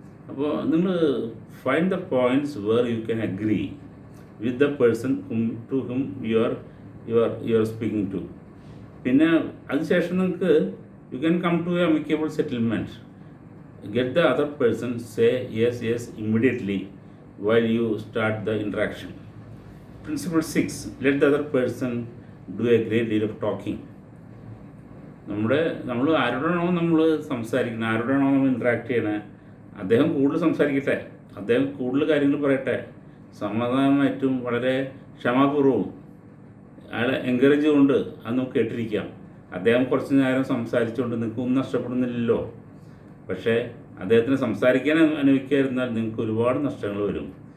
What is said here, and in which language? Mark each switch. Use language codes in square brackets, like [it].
[ml] അപ്പോൾ നിങ്ങൾ [en] Find the points where you can agree with the person to whom you are speaking to. [ml] പിന്നെ അതിനുശേഷം നിങ്ങൾക്ക് [en] You can come to a amicable settlement. Get the other person say yes immediately while you start the interaction. Principle 6, let the other person do a great deal of talking. [ml] നമ്മൾ ആരോടാണോ നമ്മൾ സംസാരിക്കുന്നത്, ആരോടാണോ നമ്മൾ interact ചെയ്യണേ, അദ്ദേഹം കൂടുതൽ സംസാരിക്കട്ടെ, അദ്ദേഹം കൂടുതൽ കാര്യങ്ങൾ പറയട്ടെ. സമാധാനമായിട്ടും വളരെ ക്ഷമാപൂർവ്വവും അയാളെ എൻകറേജ് കൊണ്ട് അത് നമുക്ക് കേട്ടിരിക്കാം. അദ്ദേഹം കുറച്ച് നേരം സംസാരിച്ചുകൊണ്ട് നിങ്ങൾക്കൊന്നും നഷ്ടപ്പെടുന്നില്ലല്ലോ. പക്ഷേ അദ്ദേഹത്തിന് സംസാരിക്കാൻ അനുവദിക്കാതിരുന്നാൽ നിങ്ങൾക്ക് ഒരുപാട് നഷ്ടങ്ങൾ വരും.